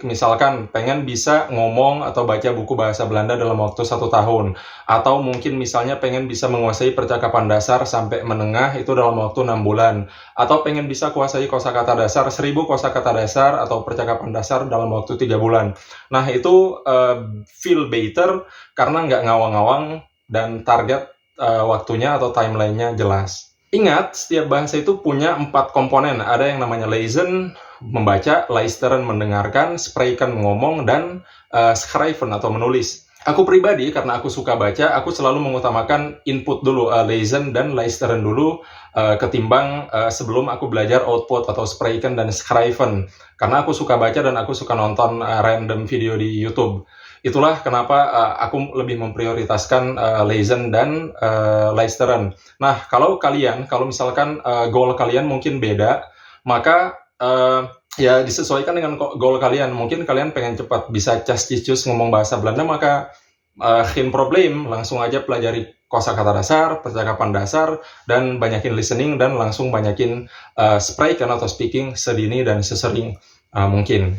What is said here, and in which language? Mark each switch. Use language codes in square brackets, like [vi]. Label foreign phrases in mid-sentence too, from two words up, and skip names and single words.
[id] Misalkan, pengen bisa ngomong atau baca buku bahasa Belanda dalam waktu 1 tahun. Atau mungkin misalnya pengen bisa menguasai percakapan dasar sampai menengah itu dalam waktu 6 bulan. Atau pengen bisa kuasai kosakata dasar, 1000 kosakata dasar atau percakapan dasar dalam waktu 3 bulan. Nah, itu [en] feel better [id] karena nggak ngawang-ngawang dan target waktunya atau timeline-nya jelas. Ingat, setiap bahasa itu punya 4 komponen. Ada yang namanya lezen, membaca, luisteren, mendengarkan, spreken, ngomong, dan schrijven atau menulis. Aku pribadi, karena aku suka baca, aku selalu mengutamakan input dulu, lezen dan luisteren dulu, ketimbang sebelum aku belajar output atau spreken dan schrijven. Karena aku suka baca dan aku suka nonton [en] random video [id] di YouTube. Itulah kenapa aku lebih memprioritaskan lezen dan luisteren. Nah, kalau misalkan goal kalian mungkin beda, maka ya disesuaikan dengan goal kalian. Mungkin kalian pengen cepat bisa cas-cicus ngomong bahasa Belanda, maka [nl] geen problem, [id] langsung aja pelajari kosakata dasar, percakapan dasar, dan banyakin listening, dan langsung banyakin spreken atau speaking sedini dan sesering mungkin.